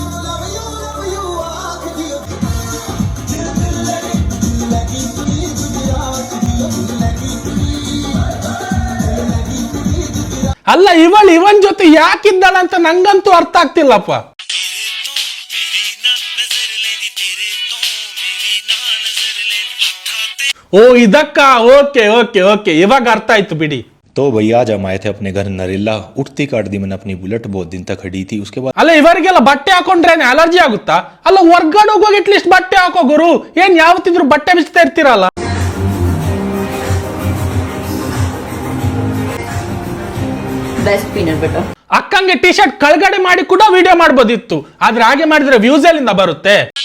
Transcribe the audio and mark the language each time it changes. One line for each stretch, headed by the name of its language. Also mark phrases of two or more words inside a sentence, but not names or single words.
Kannada: ಅಲ್ಲ, ಇವನ್ ಜೊತೆ ಯಾಕಿದ್ದಾಳ ಅಂತ ನಂಗಂತೂ ಅರ್ಥ ಆಗ್ತಿಲ್ಲಪ್ಪ. ಓ ಇದಕ್ಕ, ಓಕೆ ಓಕೆ ಓಕೆ, ಇವಾಗ ಅರ್ಥ ಆಯ್ತು ಬಿಡಿ.
Hindi: तो भैया आज हम आए थे अपने घर नरेला. उठती काट दी मैंने अपनी बुलेट, बहुत दिन तक खड़ी थी. उसके बाद
Kannada: ಅಲ್ಲ, ಇವರಿಗೆಲ್ಲ ಬಟ್ಟೆ ಹಾಕೊಂಡ್ರೇನೆ ಅಲರ್ಜಿ ಆಗುತ್ತಾ? ಅಲ್ಲ, ಹೊರ್ಗಡೆ ಹೋಗಿ ಅಟ್ಲೀಸ್ಟ್ ಬಟ್ಟೆ ಹಾಕೋ ಗುರು. ಏನ್ ಯಾವತ್ತಿದ್ರು ಬಟ್ಟೆ ಬಿಚ್ತಾ ಇರ್ತೀರಲ್ಲ.
English: best peanut butter.
Kannada: ಅಕ್ಕಂಗೆ ಟಿ ಶರ್ಟ್ ಕಳ್ಗಡೆ ಮಾಡಿ ಕೂಡ ವಿಡಿಯೋ ಮಾಡ್ಬೋದಿತ್ತು, ಆದ್ರೆ ಹಾಗೆ ಮಾಡಿದ್ರೆ ವ್ಯೂಸ್ ಎಲ್ಲಿಂದ ಬರುತ್ತೆ?